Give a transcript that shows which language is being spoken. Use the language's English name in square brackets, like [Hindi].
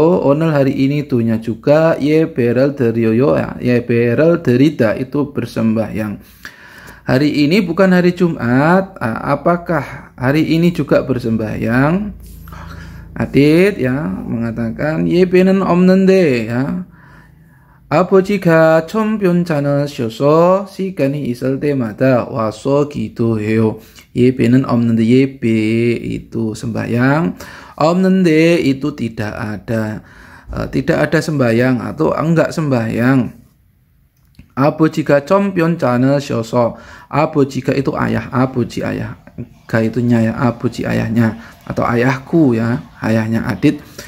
[Indonesian] 오늘 hari ini tunya juga [Korean] 예배를 드려요 [Indonesian] ya. 예배를 드리다 itu bersembahyang. Hari ini bukan hari Jumat. Apakah hari ini juga bersembahyang? Adit ya mengatakan [Korean] 예배는 없는데 [Indonesian] ya. [Korean] 아버지가 좀 편찮으셔서 시간이 있을 때마다 와서 기도해요. 예배는 없는데, [Indonesian] 예배 itu sembahyang, 없는데 itu tidak ada, tidak ada sembahyang atau enggak sembahyang. [Korean] 아버지가 좀 편찮으셔서, [Indonesian] 아버지가 itu ayah, 아버지 ayah, ga itu nyaya, 아버지 ayahnya atau ayahku ya, ayahnya Adit.